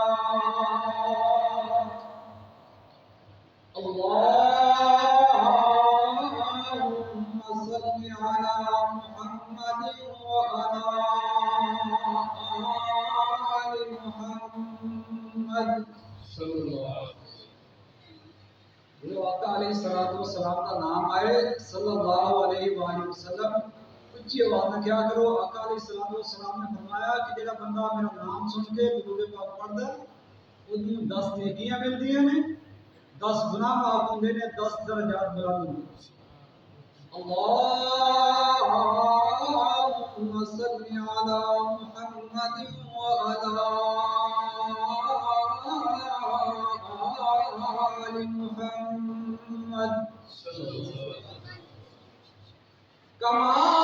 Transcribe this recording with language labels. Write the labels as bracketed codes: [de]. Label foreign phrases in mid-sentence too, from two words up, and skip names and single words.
[ar] اللهم صل على محمد وعلى آل محمد صلى الله عليه वसल्लम। [pa] آقا علیہ السلام کا ناں آئے [ar] صلی اللہ علیہ وسلم [pa] اُچی آواز وچ کیا کرو. آقا علیہ السلام نے فرمایا کہ جیہڑا بندہ میرا ناں سن کے درود پاک پڑھدا اونہاں نوں 10 نیکیاں ملدیاں نے، 10 گناہ معاف ہوندے نے، 10 درجات بلند ہوندے. [ar] اللهم صل على محمد وعلى آل محمد كما